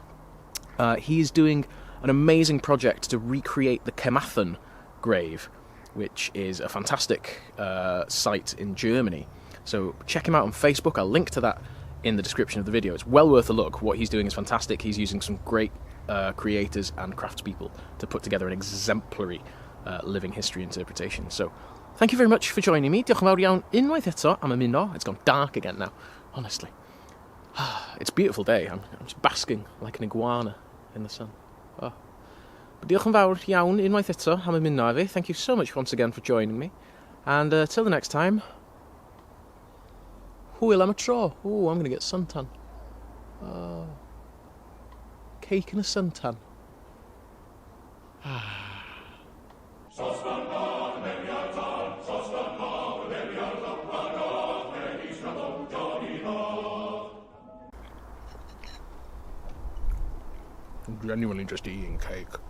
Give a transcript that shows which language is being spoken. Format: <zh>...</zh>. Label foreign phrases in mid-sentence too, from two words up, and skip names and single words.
<en>He's doing an amazing project to recreate the Carmarthen grave, which is a fantastic site in Germany. So check him out on Facebook. I'll link to that in the description of the video. It's well worth a look. What he's doing is fantastic. He's using some great creators and craftspeople to put together an exemplary living history interpretation. So, thank you very much for joining me.</en> <cy>Diolch yn fawr iawn unwaith eto am ymuno.</cy> <en>It's gone dark again now, honestly. It's a beautiful day. I'm just basking like an iguana in the sun. Oh.</en> <cy>But diolch yn fawr iawn unwaith eto am ymuno fi.</cy> <en>Thank you so much once again for joining me. And till the next time,</en> <cy>hwyl am y tro.</cy> <en>Ooh, I'm going to get suntan. Cake and a suntan. I'm genuinely just eating cake.</en>